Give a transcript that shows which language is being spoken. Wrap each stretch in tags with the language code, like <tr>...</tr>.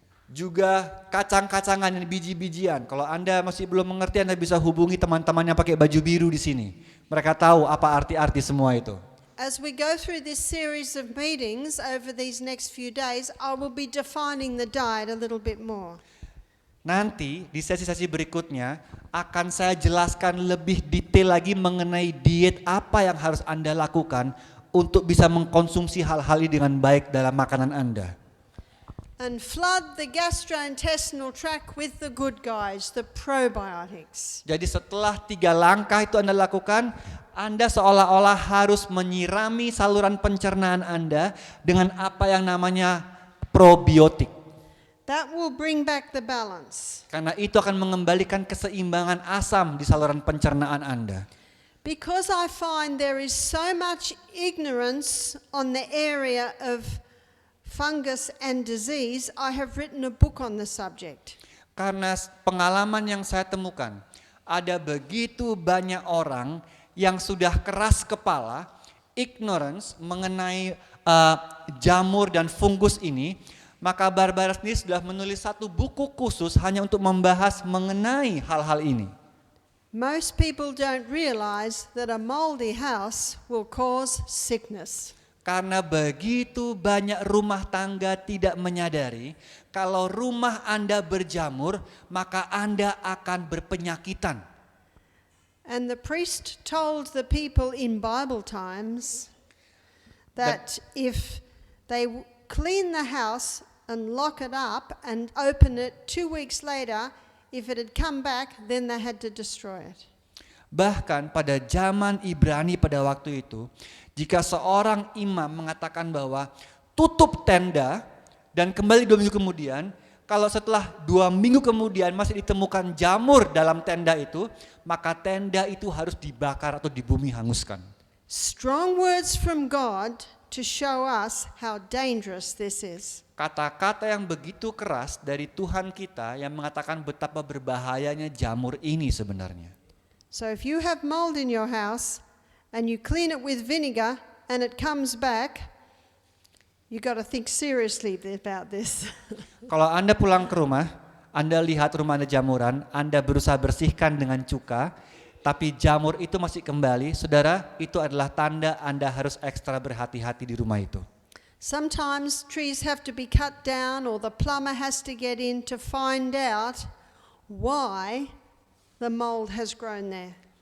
<id>Juga kacang-kacangan dan biji-bijian. Kalau Anda masih belum mengerti, Anda bisa hubungi teman-teman yang pakai baju biru di sini. Mereka tahu apa arti-arti semua itu.</id> <en>As we go through this series of meetings over these next few days, I will be defining the diet a little bit more.</en> <id>Nanti di sesi-sesi berikutnya akan saya jelaskan lebih detail lagi mengenai diet apa yang harus Anda lakukan untuk bisa mengkonsumsi hal-hal ini dengan baik dalam makanan Anda.</id> <en>And flood the gastrointestinal tract with the good guys, the probiotics.</en> <id>Jadi setelah 3 langkah itu Anda lakukan, Anda seolah-olah harus menyirami saluran pencernaan Anda dengan apa yang namanya probiotik.</id> <en>That will bring back the balance.</en> <id>Karena itu akan mengembalikan keseimbangan asam di saluran pencernaan Anda.</id> <en>Because I find there is so much ignorance on the area of fungus and disease, I have written a book on the subject.</en> <id>Karena pengalaman yang saya temukan, ada begitu banyak orang yang sudah keras kepala, ignorance mengenai jamur dan fungus ini, Maka Barbara sendiri sudah menulis satu buku khusus hanya untuk membahas mengenai hal-hal ini.</id> <en>Most people don't realize that a moldy house will cause sickness.</en> <id>Karena begitu banyak rumah tangga tidak menyadari kalau rumah Anda berjamur, maka Anda akan berpenyakitan.</id> <en>And the priest told the people in Bible times that if they clean the house and lock it up and open it 2 weeks later, if it had come back, then they had to destroy it.</en> <id>Bahkan pada zaman Ibrani pada waktu itu, jika seorang imam mengatakan bahwa tutup tenda dan kembali 2 minggu kemudian, kalau setelah 2 minggu kemudian masih ditemukan jamur dalam tenda itu, maka tenda itu harus dibakar atau dibumi hanguskan.</id> <en>Strong words from God to show us how dangerous this is.</en> <id>Kata-kata yang begitu keras dari Tuhan kita yang mengatakan betapa berbahayanya jamur ini sebenarnya.</id> <en>So if you have mold in your house and you clean it with vinegar and it comes back, you got to think seriously about this.</en> <id>Kalau Anda pulang ke rumah, Anda lihat rumah Anda jamuran, Anda berusaha bersihkan dengan cuka, tapi jamur itu masih kembali, saudara, itu adalah tanda Anda harus ekstra berhati-hati di rumah itu.</id> <en>Sometimes trees have to be cut down or the plumber has to get in to find out why the mold has grown there.</en>